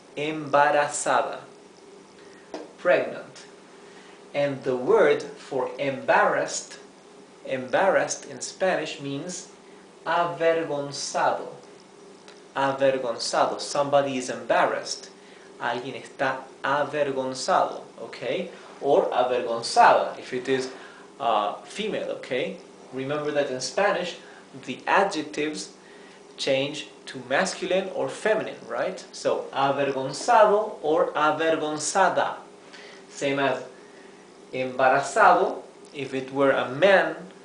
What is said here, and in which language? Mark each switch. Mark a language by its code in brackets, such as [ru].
[en] embarazada, pregnant. And the word for embarrassed in Spanish means avergonzado. Avergonzado. Somebody is embarrassed. [es] Alguien está avergonzado, okay? [en] Or avergonzada if it is female, okay? Remember that in Spanish the adjectives change to masculine or feminine, right? So avergonzado or avergonzada. Same as embarazado if it were a man.